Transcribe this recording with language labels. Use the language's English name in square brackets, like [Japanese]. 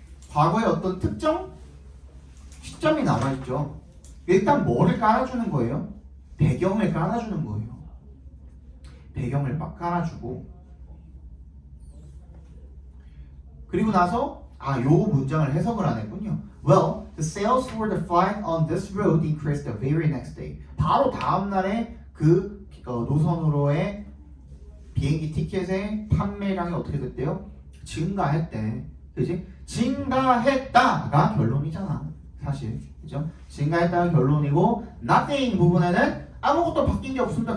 [Korean] 과거에 어떤 특정 시점이 나와 있죠. 일단 뭐를 깔아주는 거예요? 배경을 깔아주는 거예요. 배경을 막 깔아주고 그리고 나서 요 문장을 해석을 안 했군요. [English] Well, the sales for the flight on this route increased the very next day. [Korean] 바로 다음 날에 그 노선으로의 비행기 티켓의 판매량이 어떻게 됐대요? 증가했대. 그지? 증가했다가 결론이잖아. 사실. 그죠? 증가했다가 결론이고 nothing 부분에는 아무것도 바뀐 게 없습니다.